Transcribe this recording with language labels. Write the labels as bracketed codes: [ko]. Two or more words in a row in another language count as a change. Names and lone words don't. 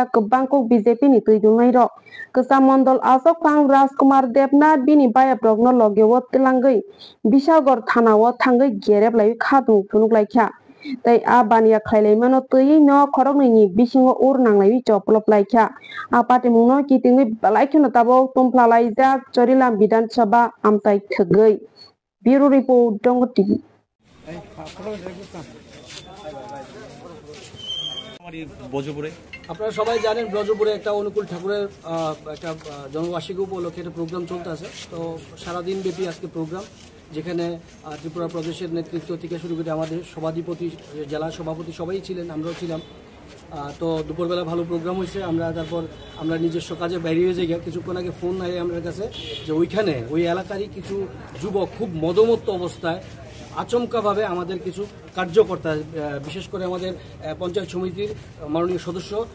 [trp] kebangkok BJP ni tuidungai ro kesam Mondol Asok Pang Rajkumar Debnath bini baya progno logewo tilangai Bisagor thanawo thangai gereb lai khadung phunuk laikha tai a bania khailai mano tui no khorok ni bisingo ur nanglai choplop laikha a pati mungno kitingni balaikhono tabo tumplalai jak Chorilam Bidhan Sabha amtai thgai [en] Bureau Report [trp] Dongo TV [bn] আপনারা সবাই জানেন ব্রজপুরে একটা অনুকূল ঠাকুরের একটা জন্মবার্ষিকী উপলক্ষে একটা প্রোগ্রাম চলতে আছে তো সারা দিন ব্যাপী আজকে প্রোগ্রাম যেখানে ত্রিপুরা প্রদেশের নেতৃত্ব থেকে শুরু করে আমাদের সভাধিপতি জেলা সভাপতি সবাই ছিলেন আমরাও ছিলাম তো দুপুরবেলা ভালো প্রোগ্রাম হয়েছে তারপর আমরা নিজস্ব কাজে বেরিয়ে যাই কিছুক্ষণ আগে ফোন আয় আমার কাছে যে ওইখানে ওই এলাকারই কিছু যুবক খুব মদমত্ত অবস্থায় আচমকাভাবে আমাদের কিছু কার্যকর্তা বিশেষ করে আমাদের পঞ্চায়েত সমিতির মাননীয় সদস্য